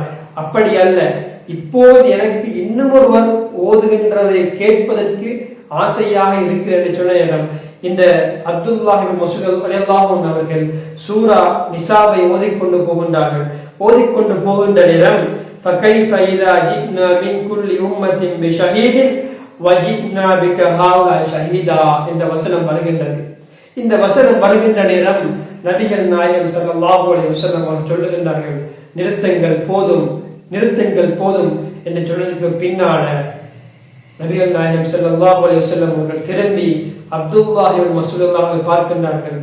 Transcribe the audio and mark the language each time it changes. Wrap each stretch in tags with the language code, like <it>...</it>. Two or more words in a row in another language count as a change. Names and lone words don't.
<ta>அப்படி அல்ல, இப்போது எனக்கு இன்னும் ஒருவர் ஓதுகின்றதை கேட்பதற்கு ஆசையாக இருக்கிறது என்று சொன்ன நேரம் இந்த அப்துல்லாஹ் இப்னு மஸ்ஊத்</ta> <ar>رضي الله عنه</ar> <ta>அவர்கள் சூரா நிசாவை ஓதிக்கொண்டு போகின்றார்கள். ஓதிக்கொண்டு போகின்ற நேரம்</ta> <ar>فَكَيْفَ إِذَا جِئْنَا مِنْ كُلِّ أُمَّةٍ بِشَهِيدٍ وَجِئْنَا بِكَ هَؤُلَاءِ شَهِيدًا</ar> <ta>என்ற வசனம் வருகின்றது. இந்த வசனம் வருகின்ற நேரம் நபிகள் நாயகம்</ta> <ar>صلى الله عليه وسلم</ar> <ta>அவர்கள் சொல்லுகின்றார்கள், நிறுத்துங்கள் போதும், நிறுத்துங்கள் போதும் என்று சொன்னதுக்கு பின்னால நபிகள் நாயகம்</ta> <ar>صلى الله عليه وسلم</ar> <ta>அவர்கள் திரும்பி அப்துல்லாஹ் இப்னு மஸ்ஊத் அவர்களை பார்க்கின்றார்கள்.</ta>